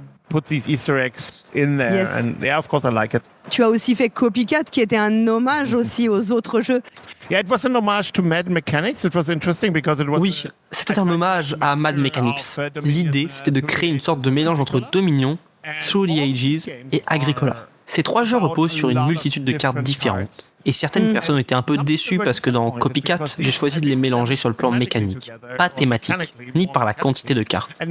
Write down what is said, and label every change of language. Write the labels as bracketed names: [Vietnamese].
[English] Put these Easter eggs in there, Yes. and yeah, of course I like it. [French] Tu as aussi fait Copycat, qui était un hommage aussi aux autres jeux. [English] Yeah, it was an homage to Mad Mechanics. It was interesting because it was. [French] Oui, c'était un hommage à Mad Mechanics. L'idée, c'était de créer une sorte de mélange entre Dominion, Through the Ages et Agricola. Ces trois jeux reposent sur une multitude de cartes différentes. Et certaines personnes ont été un peu déçues parce que dans Copycat, j'ai choisi de les mélanger sur le plan mécanique, pas thématique, ni par la quantité de cartes.